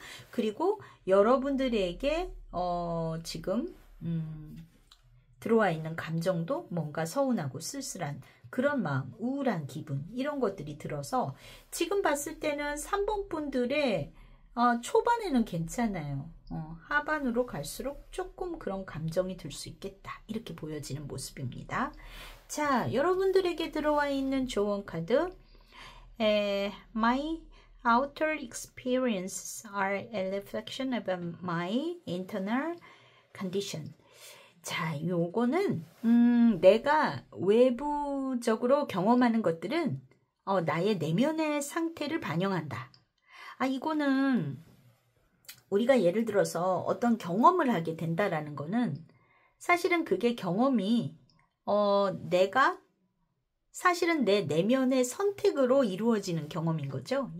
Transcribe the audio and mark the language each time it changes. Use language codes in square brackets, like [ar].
[ko] 그리고 여러분들에게 지금 들어와 있는 감정도 뭔가 서운하고 쓸쓸한 그런 마음, 우울한 기분 이런 것들이 들어서 지금 봤을 때는 3번 분들의 초반에는 괜찮아요. 하반으로 갈수록 조금 그런 감정이 들 수 있겠다. 이렇게 보여지는 모습입니다. 자, 여러분들에게 들어와 있는 조언 카드 [en] My outer experiences are a reflection of my internal condition. [ko] 자, 요거는 내가 외부적으로 경험하는 것들은 나의 내면의 상태를 반영한다. 이거는 우리가 예를 들어서 어떤 경험을 하게 된다라는 거는 사실은 그게 경험이 내가 사실은 내 내면의 선택으로 이루어지는 경험인 거죠.